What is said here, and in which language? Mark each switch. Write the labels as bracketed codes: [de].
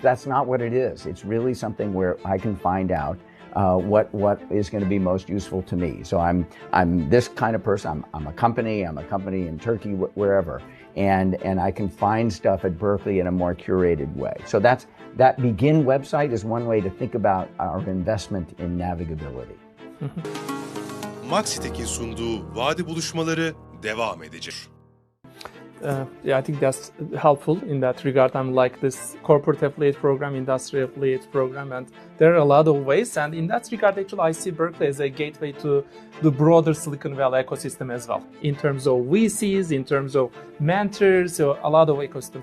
[en] That's not what it is. It's really something where I can find out what is going to be most useful to me. So I'm this kind of person. I'm a company in Turkey, wherever, and I can find stuff at Berkeley in a more curated way. So that Begin website is one way to think about our investment in navigability. [tr] Maxitek'in sunduğu Vadi Buluşmaları devam edecek. [en] I think that's helpful in that regard. I'm like this corporate affiliate program, industry affiliate program, and there are a lot of ways. And in that regard, actually, I see Berkeley as a gateway to the broader Silicon Valley ecosystem as well, in terms of VCs, in terms of mentors, so a lot of ecosystem.